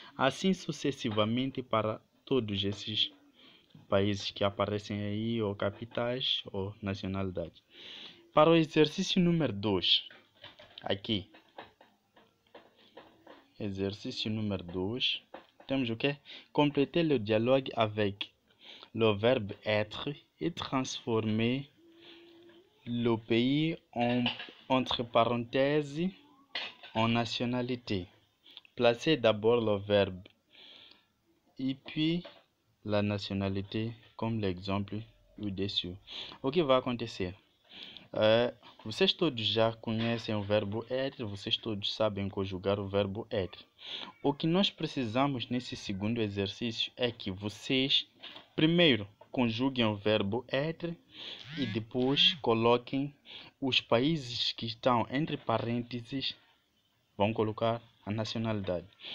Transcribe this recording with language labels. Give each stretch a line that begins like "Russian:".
Portuguese: Assim sucessivamente para todos esses países que aparecem aí, ou capitais, ou nacionalidade. Para o exercício número 2, aqui. Exercício número 2. temos o quê?
French: Compléter le dialogue avec le verbe être et transformer le pays entre parenthèses en nationalité. Placez d'abord le verbe et puis la nationalité comme l'exemple au-dessus.
Portuguese: O que vai acontecer? Vocês todos já conhecem o verbo être, vocês todos sabem conjugar o verbo être. O que nós precisamos nesse segundo exercício é que vocês primeiro conjuguem o verbo être e depois coloquem os países que estão entre parênteses, vão colocar a nacionalidade.